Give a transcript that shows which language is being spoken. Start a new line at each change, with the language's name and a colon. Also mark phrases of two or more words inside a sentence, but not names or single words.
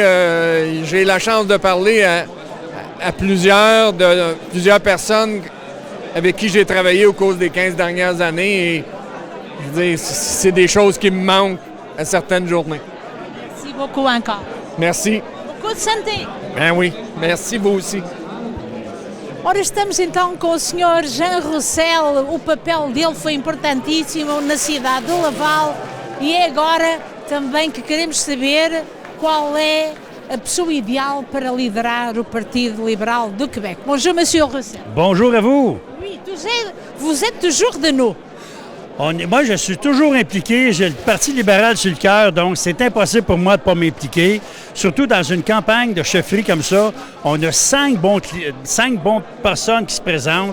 French: J'ai la chance de parler à plusieurs personnes avec qui j'ai travaillé au cours des 15 dernières années. Et je veux dire, c'est des choses qui me manquent à certaines journées. Merci beaucoup encore. Merci. Beaucoup de santé. Ben oui, merci vous aussi.
Portuguese: Ora, estamos então com o Sr. Jean Roussel. O papel dele foi importantíssimo na cidade de Laval e é agora também que queremos saber qual é a pessoa ideal para liderar o Partido Libéral du Québec.
French: Bonjour, Monsieur Roussel. Bonjour à vous. Oui, vous êtes toujours de nous. Moi, je suis toujours impliqué. J'ai le Parti libéral sur le cœur, donc c'est impossible pour moi de ne pas m'impliquer. Surtout dans une campagne de chefferie comme ça, on a 5 bonnes personnes qui se présentent.